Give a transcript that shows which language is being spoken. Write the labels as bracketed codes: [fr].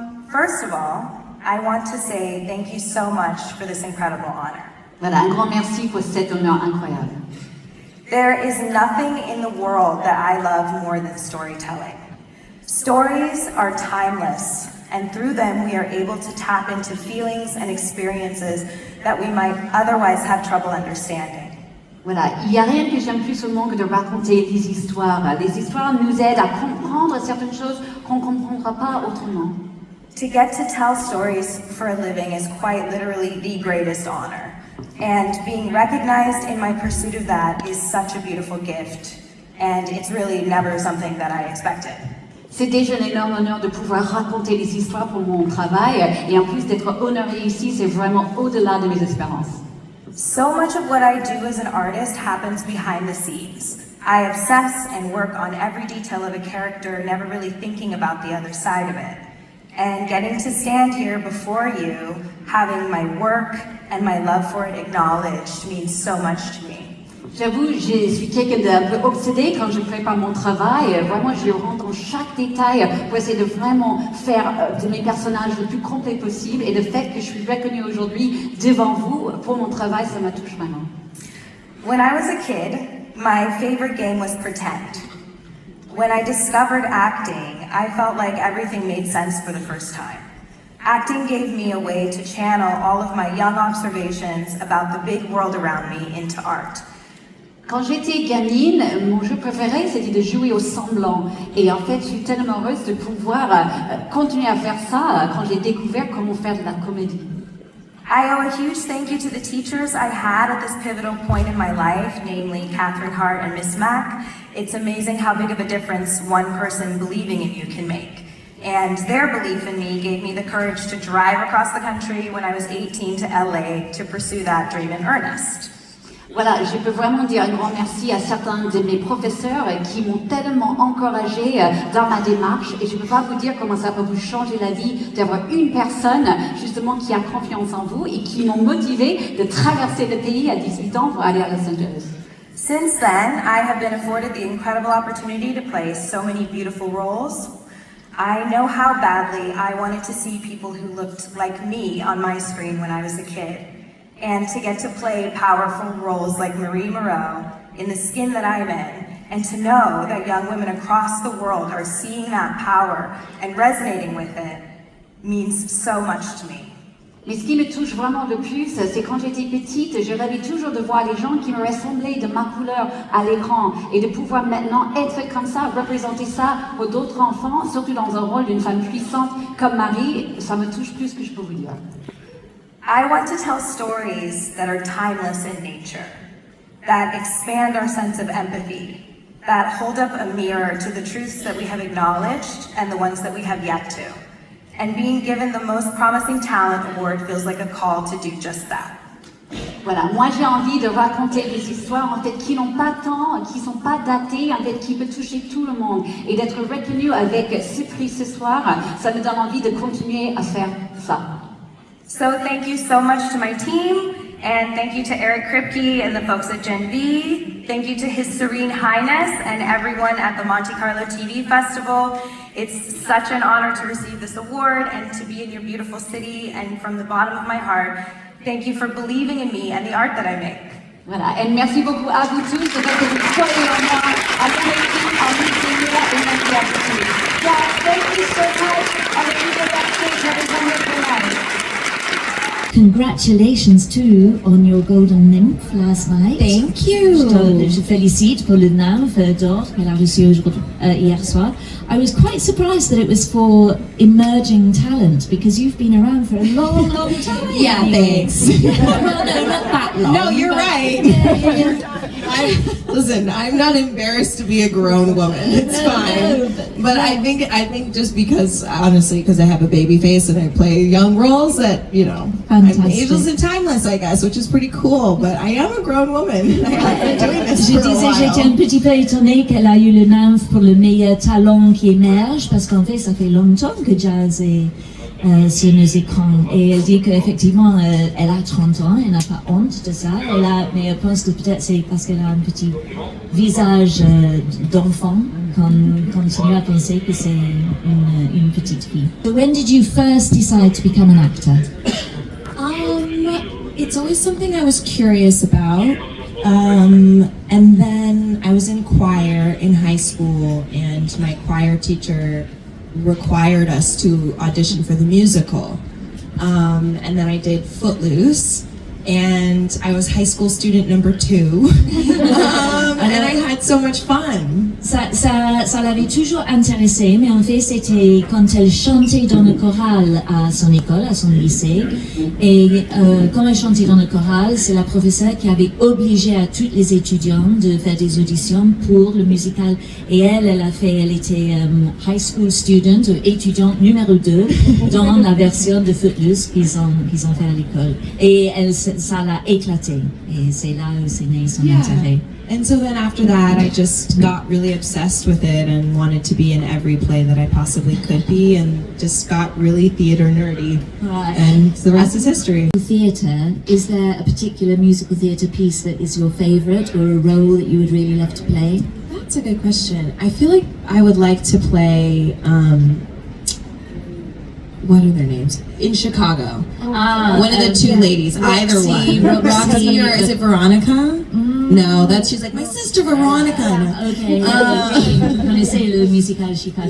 [en] First of all, I want to say thank you so much for this incredible honor. [fr] Voilà, un grand merci pour cet honneur incroyable. [en] There is nothing in the world that I love more than storytelling. Stories are timeless, and through them we are able to tap into feelings and experiences that we might otherwise have trouble understanding. [fr] Voilà, il n'y a rien que j'aime plus au monde que de raconter des histoires. Les histoires nous aident à comprendre certaines choses qu'on ne comprendra pas autrement. [en] To get to tell stories for a living is quite literally the greatest honor. And being recognized in my pursuit of that is such a beautiful gift. And it's really never something that I expected. [fr] C'est déjà un énorme honneur de pouvoir raconter des histoires pour mon travail. Et en plus d'être honorée ici, c'est vraiment au-delà de mes espérances. [en] So much of what I do as an artist happens behind the scenes. I obsess and work on every detail of a character, never really thinking about the other side of it. And getting to stand here before you, having my work and my love for it acknowledged means so much to me. [fr] J'avoue, je suis quelqu'un d'un peu obsédé quand je prépare mon travail. Vraiment, je rentre dans chaque détail pour essayer de vraiment faire de mes personnages le plus complet possible. Et le fait que je suis reconnue aujourd'hui devant vous pour mon travail, ça me touche vraiment. [en] When I was a kid, my favorite game was Pretend. When I discovered acting, I felt like everything made sense for the first time. Acting gave me a way to channel all of my young observations about the big world around me into art. [fr] Quand j'étais gamine, mon jeu préféré c'était de jouer au semblant. Et en fait, je suis tellement heureuse de pouvoir continuer à faire ça quand j'ai découvert comment faire de la comédie. [en] I owe a huge thank you to the teachers I had at this pivotal point in my life, namely Catherine Hart and Miss Mack. It's amazing how big of a difference one person believing in you can make. And their belief in me gave me the courage to drive across the country when I was 18 to LA to pursue that dream in earnest. [fr] Voilà, je peux vraiment dire un grand merci à certains de mes professeurs qui m'ont tellement encouragée dans ma démarche et je ne peux pas vous dire comment ça peut vous changer la vie d'avoir une personne justement qui a confiance en vous et qui m'ont motivée de traverser le pays à 18 ans pour aller à Los Angeles. [en] Since then, I have been afforded the incredible opportunity to play so many beautiful roles. I know how badly I wanted to see people who looked like me on my screen when I was a kid. And to get to play powerful roles like Marie Moreau in the skin that I'm in, and to know that young women across the world are seeing that power and resonating with it means so much to me. [fr] Mais ce qui me touche vraiment le plus, c'est quand j'étais petite, je rêvais toujours de voir les gens qui me ressemblaient de ma couleur à l'écran et de pouvoir maintenant être comme ça, représenter ça pour d'autres enfants, surtout dans un rôle d'une femme puissante comme Marie, ça me touche plus que je peux vous dire. [en] I want to tell stories that are timeless in nature, that expand our sense of empathy, that hold up a mirror to the truths that we have acknowledged and the ones that we have yet to. And being given the Most Promising Talent Award feels like a call to do just that. [fr] Voilà, moi j'ai envie de raconter des histoires en fait qui n'ont pas tant, qui sont pas datées, en fait qui peut toucher tout le monde et d'être reconnu avec ce prix ce soir, ça me donne envie de continuer à faire ça. [en] So thank you so much to my team, and thank you to Eric Kripke and the folks at Gen V. Thank you to His Serene Highness and everyone at the Monte-Carlo TV Festival. It's such an honor to receive this award and to be in your beautiful city, and from the bottom of my heart, thank you for believing in me and the art that I make. [fr] Voilà, et merci beaucoup à vous tous de fait que vous croyez en moi, à mon équipe, en musique et merci à vous tous. [en] Yeah, thank you so much. [fr] Avec vous de backstage, j'avais jamais fait. [en] Congratulations too on your Golden Nymph last night. Thank you. [fr] Je félicite pour le Nymphe d'or qu'elle a reçu hier soir. [en] I was quite surprised that it was for emerging talent because you've been around for a long, long time. Yeah, thanks. Well, no, not that long. No, you're right. Listen, I'm not embarrassed to be a grown woman. It's fine. But I think just because, honestly, because I have a baby face and I play young roles that, you know, Fantastic. I'm ageless and timeless, I guess, which is pretty cool. But I am a grown woman. I have been doing this [fr] Je [en] for a [fr] disais, [en] while. [fr] j'étais un petit peu étonnée qu'elle a eu le Nymphe pour le meilleur talent qui émerge parce qu'en fait, ça fait longtemps que Jazz est sur nos écrans. Et elle dit qu'effectivement, elle a 30 ans, elle n'a pas honte de ça. Mais elle pense que peut-être c'est parce qu'elle a un petit visage d'enfant qu'on continue à penser que c'est une petite fille. [en] So when did you first decide to become an actor? It's always something I was curious about. And then I was in choir in high school, and my choir teacher required us to audition for the musical. And then I did Footloose, and I was high school student number 2. And I had so much fun. [fr] Ça l'avait toujours intéressée, mais en fait c'était quand elle chantait dans le choral à son école, à son lycée. Et quand elle chantait dans le choral, c'est la professeure qui avait obligé à tous les étudiants de faire des auditions pour le musical. Et elle était [en] high school student, [fr] étudiante numéro 2 dans la version de Footloose qu'ils ont fait à l'école. Et ça l'a éclaté. Et c'est là où c'est né son intérêt. [en] And so then after that, I just got really obsessed with it and wanted to be in every play that I possibly could be, and just got really theater nerdy. Right. And the rest is history. Theatre, is there a particular musical theatre piece that is your favourite, or a role that you would really love to play? That's a good question. I feel like I would like to play what are their names? In Chicago. One of the two ladies, either one. Roxy or is it Veronica? No, she's like, my sister Veronica. No. Okay. [fr] Vous connaissez le musical Chicago?